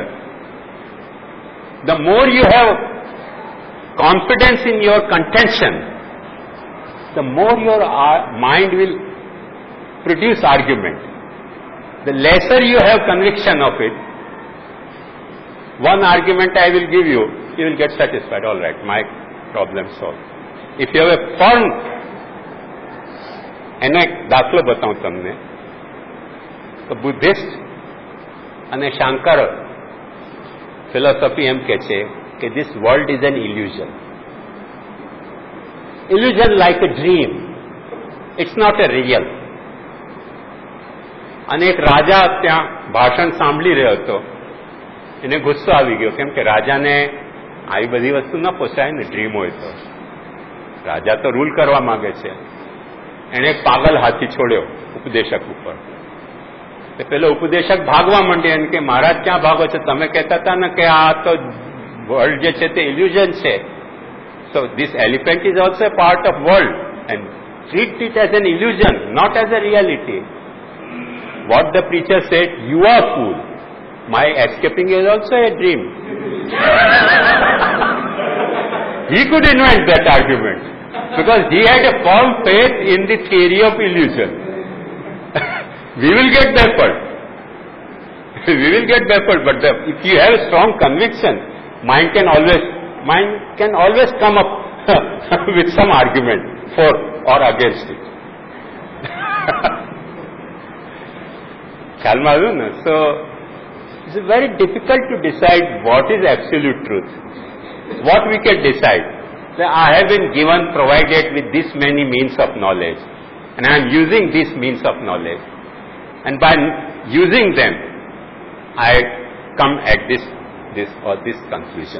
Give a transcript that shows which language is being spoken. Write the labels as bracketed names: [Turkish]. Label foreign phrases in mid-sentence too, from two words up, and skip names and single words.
[English] The more you have confidence in your contention, the more your mind will produce argument. The lesser you have conviction of it, one argument I will give you, you will get satisfied. All right, my problem solved. If you have a firm, [Gujarati] એનો એક દાખલો બતાવું તમને તો બુદ્ધિસ્ટ અને શાંકર ફિલોસોફી એમ કે છે કે [English] this world is an illusion. Illusion like a dream. It's not a real. [Gujarati] અને એક રાજા ત્યાં ભાષણ સાંભળી રહ્યો હતો, એને ગુસ્સો આવી ગયો કેમ કે રાજાને આવી બધી વસ્તુ ન પોસાય ને ડ્રીમ હોય તો. રાજા તો રૂલ કરવા માંગે છે. એણે એક પાગલ હાથી છોડ્યો ઉપદેશક ઉપર. પેલો ઉપદેશક ભાગવા માંડ્યો અને કે મહારાજ ક્યાં ભાગો છો, તમે કહેતા હતા ને કે આ તો વર્લ્ડ જે છે તે ઇલ્યુઝન છે. [English] So this elephant is also a part of world and treat it as an illusion, not as a reality. What the preacher said, you are fool. My escaping is also a dream. He could invent that argument because he had a firm faith in the theory of illusion. We will get baffled. We will get baffled, but if you have a strong conviction, mind can always come up with some argument for or against it. [Gujarati] ખ્યાલમાં આવ્યું ને? [English] So it's very difficult to decide what is absolute truth. What we can decide, that I have been provided with this many means of knowledge, and I am using these means of knowledge, and by using them, I come at this conclusion.